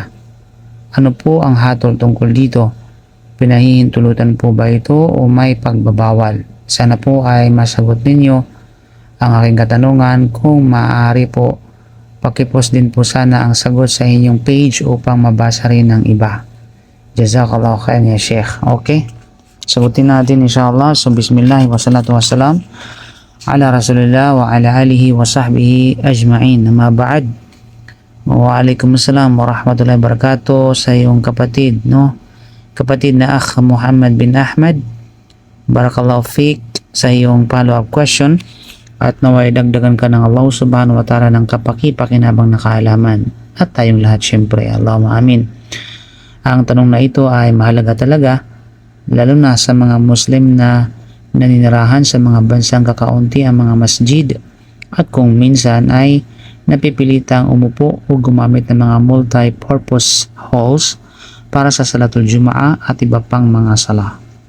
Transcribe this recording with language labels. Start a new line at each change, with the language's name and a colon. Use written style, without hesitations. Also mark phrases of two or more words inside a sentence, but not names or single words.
Filipino: Ano po ang hatol tungkol dito? Pinahihintulutan po ba ito o may pagbabawal? Sana po ay masagot ninyo ang aking katanungan. Kung maaari po, pakipost din po sana ang sagot sa inyong page upang mabasa rin ng iba.
Arabic: جزاك الله خيرا يا شيخ.
Filipino: Okay? Sagutin natin insyaAllah.
Arabic: So بسم الله والصلاة والسلام على رسول الله وعلى آله وصحبه أجمعين. أما بعد وعليكم السلام ورحمة الله وبركاته sa iyong kapatid, no?
Filipino: Kapatid na Akh Muhammad bin Ahmad.
Arabic: بارك الله فيك
Filipino: sa iyong
English: follow-up question.
Filipino: At naway dagdagan ka ng
Arabic: الله سبحانه وتعالى
Filipino: ng kapaki-pakinabang na kaalaman. At tayong lahat syempre.
Arabic: اللهم آمين.
Filipino: Ang tanong na ito ay mahalaga talaga, lalo na sa mga Muslim na naninirahan sa mga bansang kakaunti ang mga masjid, at kung minsan ay napipilitang umupo o gumamit ng mga
English: multi-purpose halls
Filipino: para sa
Arabic: صلاة الجمعة
Filipino: at iba pang mga salah.